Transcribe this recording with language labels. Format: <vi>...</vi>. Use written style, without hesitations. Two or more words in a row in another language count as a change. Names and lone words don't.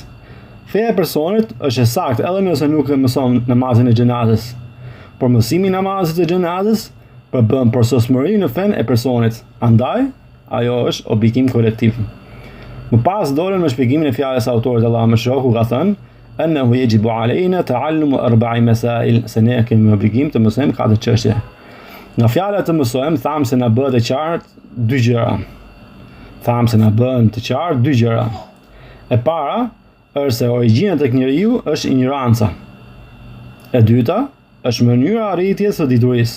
<sq>Feja e personit është e saktë edhe nëse nuk e mëson namazin e xhenazës, por mësimi i namazit të xhenazës përbën për sosmërinë në fen e personit. Andaj, ajo është obligim kolektiv. Më pas dolën me shpjegimin e fjalës së autorit Allahu mëshiroft, ku ka thënë:</sq> <ar>"أنه يجب علينا تعلم أربع مسائل",</ar> <sq>se ne kemi obligim të mësojmë 4 çështje. Nga fjala të mësojmë, thamë se na bëhet e qartë 2 gjëra. Thamë se na bën të qartë 2 gjëra. E para është se origjina tek njeriu është ignoranca. E dyta është mënyra arritjes së diturisë.</sq>